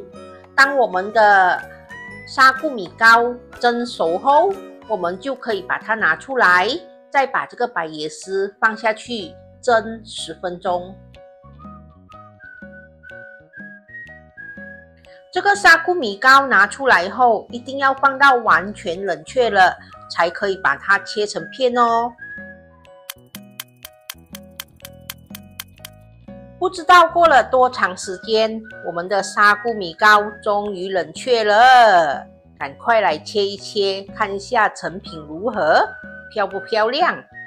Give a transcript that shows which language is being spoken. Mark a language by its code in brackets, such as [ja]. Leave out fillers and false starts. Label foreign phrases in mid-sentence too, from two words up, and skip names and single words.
[zh] 當我們的沙菇米糕蒸熟後，我們就可以把它拿出來，再把這個白椰絲放下去蒸10分鐘。這個沙菇米糕拿出來後，一定要放到完全冷卻了，才可以把它切成片哦。不知道過了多長時間，我們的沙菇米糕終於冷卻了，趕快來切一切，看一下成品如何，漂不漂亮？